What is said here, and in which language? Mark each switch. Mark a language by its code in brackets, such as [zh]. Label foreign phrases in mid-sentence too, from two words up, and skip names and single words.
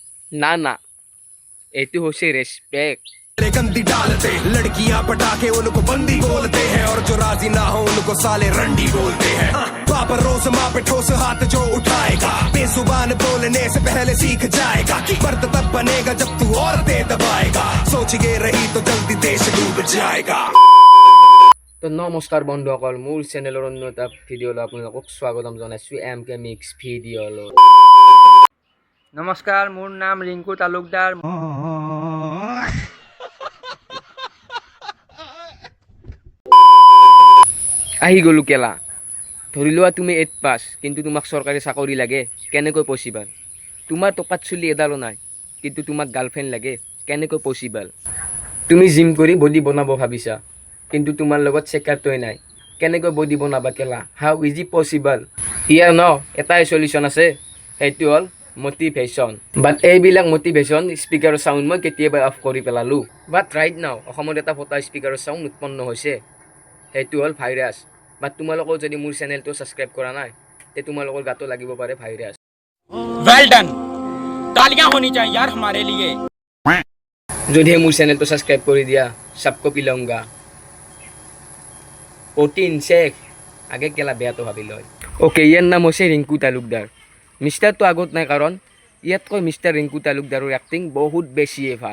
[hi] ना ना [as] এইটো হৈছে ৰেসপেক্ট [hi] गंदी डालते लड़कियां पटाखे उनको बंदी बोलते हैं और जो राजी ना हो उनको साले रंडी बोलते हैं पापा रोज माँ पे ठोस हाथ जो उठाएगा बेजुबान बोलने से पहले सीख जाएगा कि मर्द तब बनेगा जब तू औरतें दबाएगा सोच के रही तो जल्दी देश डूब जाएगा। [as] তো নমস্কাৰ বন্ধুসকল মোৰ চেনেলৰ অন্য এটা ভিডিঅ'লৈ আপোনালোকক স্বাগতম জনাইছোঁ এম কে মিক্স ভিডিঅ'লৈ। নমস্কাৰ, মোৰ নাম ৰিংকু তালুকদাৰ। আহি গ'লো কেলা। ধৰি লোৱা তুমি 8 পাছ কিন্তু তোমাক চৰকাৰী চাকৰি লাগে, কেনেকৈ পচিবল? তোমাৰ টকাত চুলি এডালো নাই কিন্তু তোমাক গাৰ্লফ্ৰেণ্ড লাগে, কেনেকৈ পচিবল? তুমি জিম কৰি বডি বনাব ভাবিছা কিন্তু তোমাৰ লগত চেকাৰটোৱে নাই, কেনেকৈ বডি বনাবা কেলা? [en] How is it possible? [as] ইয়াৰ এটাই সলিউশ্যন আছে, সেইটো হ'ল মটিভেশ্যন। বাট এইবিলাক [en] motivation speaker's [as] চাউণ্ড মই কেতিয়াবা অফ কৰি পেলালোঁ। বাট [en] right now [as] অসমত এটা ফটা স্পীকাৰৰ চাউণ্ড উৎপন্ন হৈছে, সেইটো হ'ল ভাইৰাছ। বাট তোমালোকেও যদি মোৰ চেনেলটো ছাবস্ক্ৰাইব কৰা নাই তে তোমালোকৰ গাতো লাগিব পাৰে ভাইৰাছ। [en] well done, [hi] तालियां होनी चाहिए यार हमारे लिए। [as] যদিহে মোৰ চেনেলটো ছাবস্ক্ৰাইব কৰি দিয়া [hi] सबको पिलाऊंगा [en] protein shake [as] আগে কেলা বেয়াটো ভাবি লয়। অ'কে, ইয়াৰ নাম হৈছে ৰিংকু তালুকদাৰ। মিষ্টাৰটো আগত নাই কাৰণ ইয়াতকৈ মিষ্টাৰ ৰিংকু তালুকদাৰৰ এক্টিং বহুত বেছিয়ে ভাল।